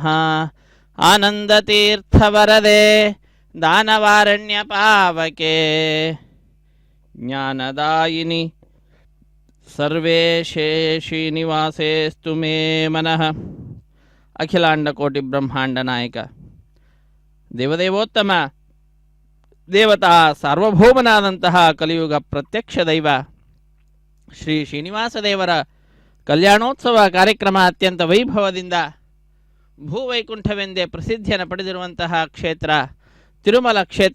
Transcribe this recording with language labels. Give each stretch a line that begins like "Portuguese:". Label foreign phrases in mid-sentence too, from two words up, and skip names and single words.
Sanskrit: ಆನಂದತೀರ್ಥವರದೆ ದಾನವಾರಣ್ಯ ಪಾವಕೆ ಜ್ಞಾನದಾಯಿನಿ ಸರ್ವೇಶೇ ಶ್ರೀನಿವಾಸೇಸ್ತು ಮೇ ಮನಃ.
Kannada: ಅಖಿಲಾಂಡಕೋಟಿ ಬ್ರಹ್ಮಾಂಡ ನಾಯಕ ದೇವದೇವೋತ್ತಮ ದೇವತಾ ಸಾರ್ವಭೌಮನಾದಂತಹ ಕಲಿಯುಗ ಪ್ರತ್ಯಕ್ಷ ದೈವ ಶ್ರೀ ಶ್ರೀನಿವಾಸ ದೇವರ ಕಲ್ಯಾಣೋತ್ಸವ ಕಾರ್ಯಕ್ರಮ ಅತ್ಯಂತ ವೈಭವದಿಂದ ಭೂವೈಕುಂಠವೆಂದೇ ಪ್ರಸಿದ್ಧಿಯನ್ನು ಪಡೆದಿರುವಂತಹ ಕ್ಷೇತ್ರ ತಿರುಮಲ ಕ್ಷೇತ್ರ.